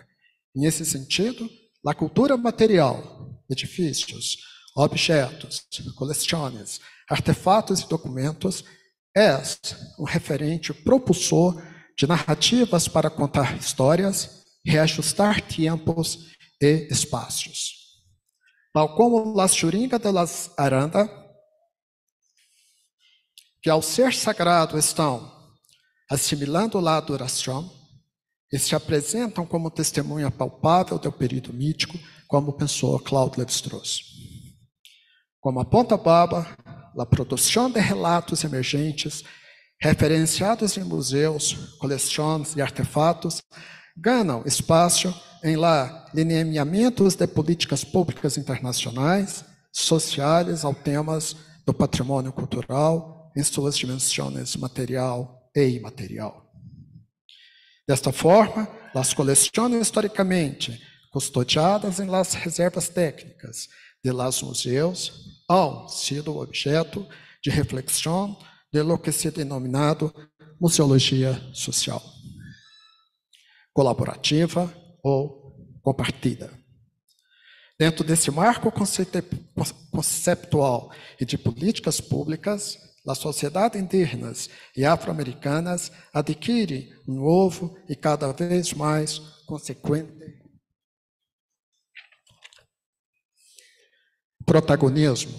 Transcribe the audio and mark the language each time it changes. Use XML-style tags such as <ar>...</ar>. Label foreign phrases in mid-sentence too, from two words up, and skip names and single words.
<pt>Nesse sentido, a cultura material, edifícios, objetos, coleções, artefatos e documentos, é referente propulsor de narrativas para contar histórias, reajustar tempos e espaços.</pt> <es>Tal como las churingas de las Aranda,</es> <pt>que ao ser sagrado estão assimilando a adoração e se apresentam como testemunha palpável do período mítico, como pensou Claude Lévi-Strauss. Como aponta Baba, a produção de relatos emergentes, referenciados em museus, coleções e artefatos, ganham espaço em lineamentos de políticas públicas internacionais, sociais ao temas do patrimônio cultural, em suas dimensões material e imaterial. Desta forma, as coleções historicamente custodiadas em</pt> <es>las reservas técnicas de los museus han sido</es> <pt>objeto de reflexão de</pt> <es>lo que se</es> <pt>denominado museologia social, colaborativa ou compartida. Dentro desse marco conceptual e de políticas públicas, as sociedades indígenas e afro-americanas adquirem novo e cada vez mais consequente protagonismo.</pt>